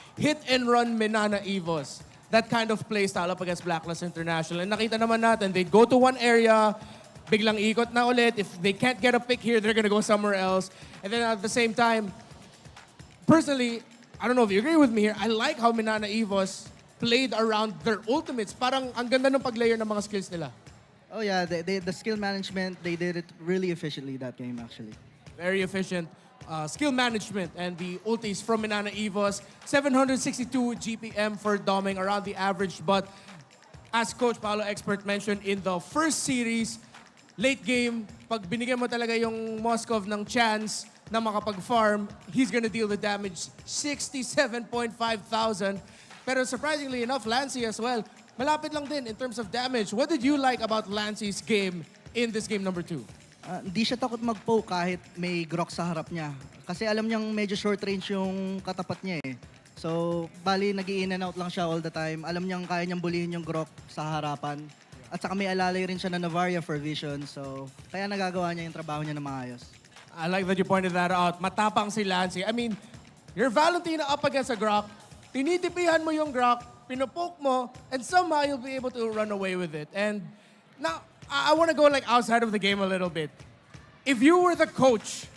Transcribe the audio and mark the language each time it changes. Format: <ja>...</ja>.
<en>Hit and run Mnne Evos. That kind of play style up against Blacklist International. And</en> <tl>nakita naman natin,</tl> <en>they go to one area,</en> <tl>biglang ikot na ulit.</tl> <en>If they can't get a pick here, they're gonna go somewhere else. And then at the same time, personally, I don't know if you agree with me here, I like how Mnne Evos played around their ultimates.</en> <tl>Parang ang ganda ng pag-layer ng mga skills nila.</tl> <en>Oh yeah, the skill management, they did it really efficiently that game actually. Very efficient skill management, and the ultis from Mnne Evos, 762 GPM for doming, around the average. But as Coach Paolo Expert mentioned in the first series, late game,</en> <tl>pag binigyan mo talaga yung Moskov ng chance na makapag-farm,</tl> <en>he's gonna deal the damage, 67.5 thousand. Pero surprisingly enough, Lancy as well,</en> <tl>malapit lang din</tl> <en>in terms of damage. What did you like about Lancy's game in this game number 2?</en> <tl>Hindi siya takot mag-poke kahit may grok sa harap niya. Kasi alam niyang medyo short range yung katapat niya eh. So, bali, nag-i-in and out lang siya</tl> <en>all the time.</en> <tl>Alam niyang kaya niyang bulihin yung grok sa harapan. At saka may alalay rin siya na Novaria for vision. So, kaya nagagawa niya yung trabaho niya na maayos.</tl> <en>I like that you pointed that out.</en> <tl>Matapang si Lancy.</tl> <en>I mean, your Valentina up against a grok,</en> <tl>tinitipihan mo yung grok, pinopoke mo,</tl> <en>and somehow you'll be able to run away with it. And now, I want to go like outside of the game a little bit. If you were the coach</en>